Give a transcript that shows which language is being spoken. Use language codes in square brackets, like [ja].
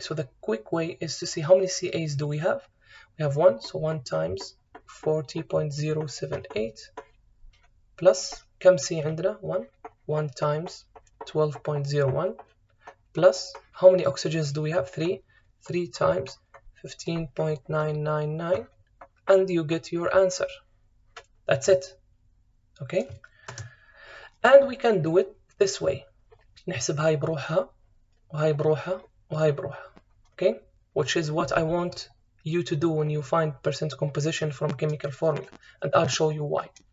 [en] So the quick way is to see how many CAs do we have. We have 1, so 1 times 40.078 plus [ar] كم C عندنا؟ [en] 1 times 12.01 plus how many oxygens do we have? 3 times 15.999, and you get your answer. That's it. Okay, and we can do it this way. [ar] نحسب هاي بروحها وهاي بروحها وهاي بروحها. [en] Okay, which is what I want you to do when you find percent composition from chemical formula, and I'll show you why.